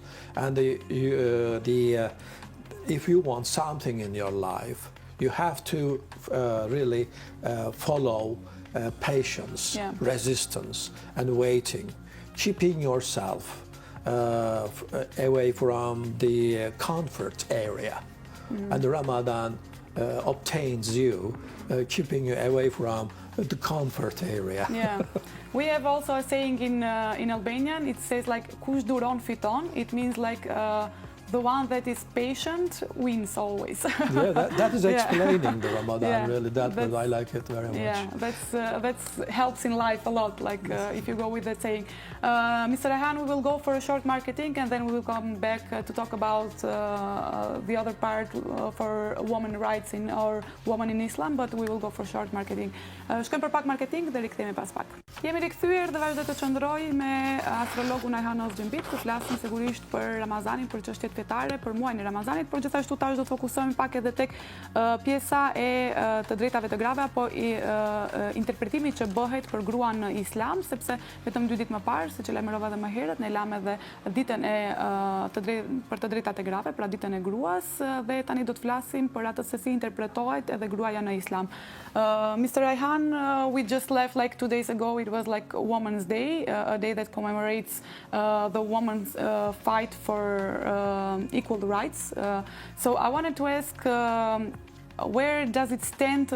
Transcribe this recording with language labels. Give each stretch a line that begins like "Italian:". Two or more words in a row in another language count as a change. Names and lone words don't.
English: And if you want something in your life, you have to really follow patience, resistance, and waiting, keeping yourself away from the comfort area. And the Ramadan obtains you, keeping you away from the comfort area. We have also a saying in Albanian. It says like
Albanian: "Kush duron fiton."
English: It means like the one that is patient wins always. That is explaining the Ramadan really. I like it very much. That helps in life a lot. Like if you go with that saying. Mr. Ayhan, we will go for a short marketing, and then we will come back to talk about the other part for women rights or women in Islam, but we will go for short marketing.
Albanian: Shkojmë për pak marketing dhe rikthehemi pas pak. Jemi rikthyer dhe vazhdoj të qëndroj me astrologun Ayhan Özcimbit, ku flasim sigurisht për Ramazanin, për çështjet fetare, për muajin e Ramazanit, por gjithashtu tash do të fokusohemi pak edhe tek pjesa e të drejtave të grave apo interpretimi që bëhet për gruan në Islam, sepse vetëm 2 ditë më parë, se që lajmërova dhe më herët, ne lam edhe ditën për të drejtat e grave, pra ditën e gruas, dhe tani do të flasim për atë se si interpretohet edhe gruaja në Islam.
English: Mr. Ayhan, we just left like 2 days ago. It was like Women's Day, a day that commemorates the women's fight for equal rights. So I wanted to ask, where does it stand?